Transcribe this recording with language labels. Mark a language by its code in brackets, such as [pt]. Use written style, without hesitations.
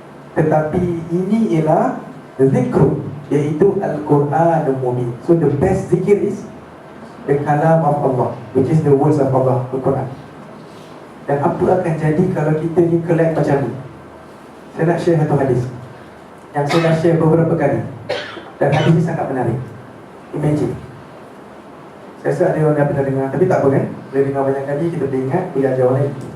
[ms] Tetapi ini ialah zikru, iaitu Al-Quranul Mubin. [en] So the best zikir is the kalam of Allah, which is the words of Allah, Al-Quran. [ms] Dan apa akan jadi kalau kita ni collect macam ni? Saya nak share satu hadis yang saya dah share beberapa kali, dan hadis ini sangat menarik. Imagine, saya rasa ada orang yang pernah dengar, tapi tak apa kan? Bila dengar banyak kali, kita boleh ingat, boleh ajar orang lain.